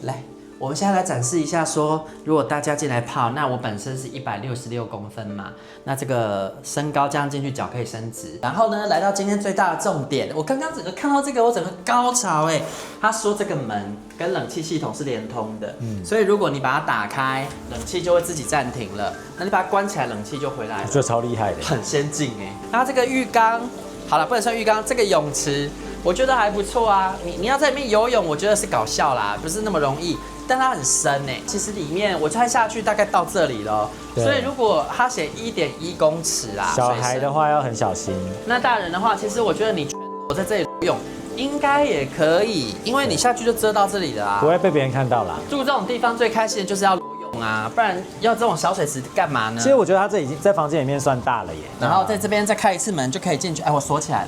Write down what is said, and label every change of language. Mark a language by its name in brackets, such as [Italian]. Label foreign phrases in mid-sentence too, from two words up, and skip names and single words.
[Chinese] 來，我們現在來展示一下，說如果大家進來泡，那我本身是166公分嘛，那這個身高這樣進去，腳可以伸直。然後呢，來到今天最大的重點，我剛剛整個看到這個，我整個高潮他說這個門跟冷氣系統是連通的，所以如果你把它打開，冷氣就會自己暫停了。那你把它關起來，冷氣就回來了。我覺得超厲害的，很先進那這個浴缸，好了，不能算浴缸，這個泳池我覺得還不錯啊。你要在裡面游泳，我覺得是搞笑啦，不是那麼容易。但它很深其實裡面我猜下去大概到這裡了，所以如果它寫1.1公尺啊，小孩的話要很小心。那大人的話，其實我覺得你我在這裡游泳應該也可以，因為你下去就遮到這裡的啦，不会被別人看到啦。住這種地方最開心的就是要游泳啊，不然要這種小水池幹嘛呢？其實我覺得它這已經在房間裡面算大了耶。然後在這邊再開一次門就可以進去，我鎖起來了。